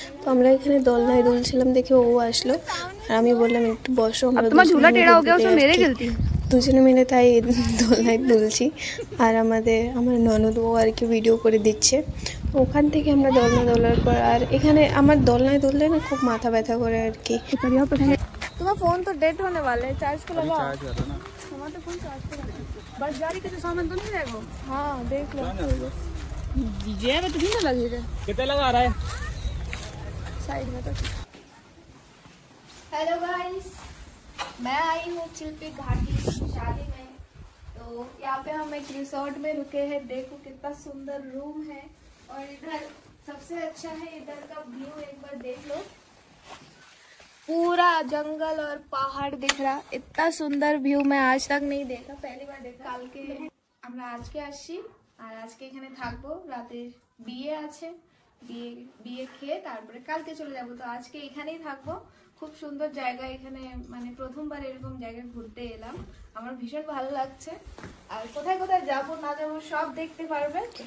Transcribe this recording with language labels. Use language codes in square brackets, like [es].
[bn] তো আমরা এখানে দোলনায় দুলছিলাম দেখে ও আসলো, আর আমি বললাম একটু বসো, আমরা দুজনে মিলে তাই দোলনায় দুলছি। আর আমার ননদ ও আর কি ভিডিও করে দিচ্ছে। ওখান থেকে আমরা দোলনা দোলার পর, আর এখানে আমার দোলনায় দুললে না খুব মাথা ব্যথা করে আর কি। [hi] तुम्हारा फोन तो डेड होने वाले है, चार्ज को लगाओ। हमारा तो फोन चार्ज पे लगा, बस गाड़ी के सामान तो नहीं रहेगा। हाँ देख लो, ये में तो नहीं लगेगा। कितने लगा रहा है साइड में तो। हेलो गाइस, मैं आई हूँ चिल्पी घाटी शादी में। तो यहाँ पे हम एक रिसोर्ट में रुके हैं। देखो कितना सुंदर रूम है, और इधर सबसे अच्छा है इधर का व्यू, एक बार देख लो। पूरा जंगल और पहाड़ दिख रहा। इतना सुंदर व्यू मैं आज तक नहीं देखा, पहली बार देखा। [bn] কালকে আমরা আজকে আসছি, আর আজকে এখানে থাকবো। রাতে বিয়ে আছে, বিয়ে খেয়ে তারপরে কালকে চলে যাব। তো আজকে এখানেই থাকবো। খুব সুন্দর জায়গা এখানে, মানে প্রথমবার এরকম জায়গায় ঘুরতে এলাম। আমার ভীষণ ভালো লাগছে। আর কোথায় কোথায় যাবো না যাবো সব দেখতে পারবে।